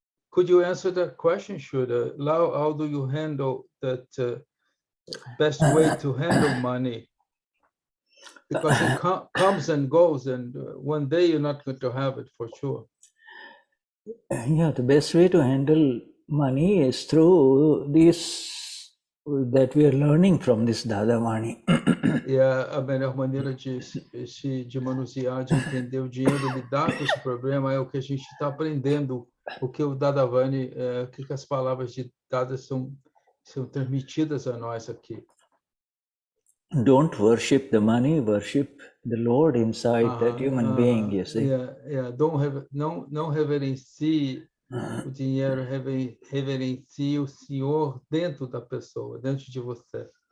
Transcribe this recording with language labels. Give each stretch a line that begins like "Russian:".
English: could you answer that question, Shuddha? How do you handle that best way to handle money? Because it comes and goes, and one day you're not going to have it for sure. Yeah, the best way to handle money is through this that we are learning from this Dadavani.
Portuguese: E a melhor maneira de manusear, de entender o dinheiro, lidar com esse problema, é o que a gente está aprendendo, o que o Dadavani, o que as palavras ditadas são transmitidas a nós aqui.
English: Don't worship the money, worship the Lord inside that human being, you see.
Portuguese: Não reverencie o dinheiro, reverencie o Senhor dentro da pessoa, dentro de você.